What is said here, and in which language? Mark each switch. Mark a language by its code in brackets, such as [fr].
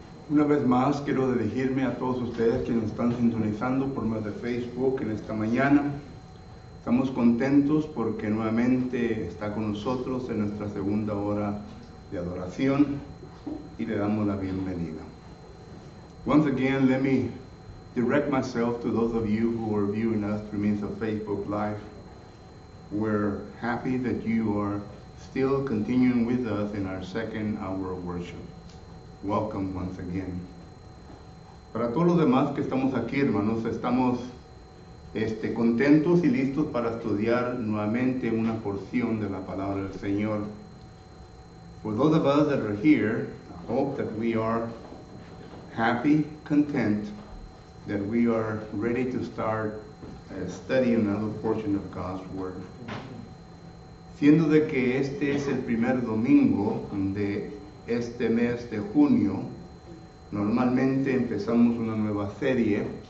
[es] Una vez más quiero dirigirme a todos ustedes que nos están sintonizando por medio de Facebook en esta mañana. Estamos contentos porque nuevamente está con nosotros en nuestra segunda hora de adoración y le damos la bienvenida. [en] Once again, let me direct myself to those of you who are viewing us through means of Facebook Live. We're happy that you are still continuing with us in our second hour of worship. Welcome once again. [es] Para todos los demás que estamos aquí, hermanos, estamos contentos y listos para estudiar nuevamente una porción de la palabra del Señor. [en] For those of us that are here, I hope that we are happy, content, that we are ready to start studying another portion of God's Word. [es] Siendo de que este es el primer domingo de este mes de junio, normalmente empezamos una nueva serie.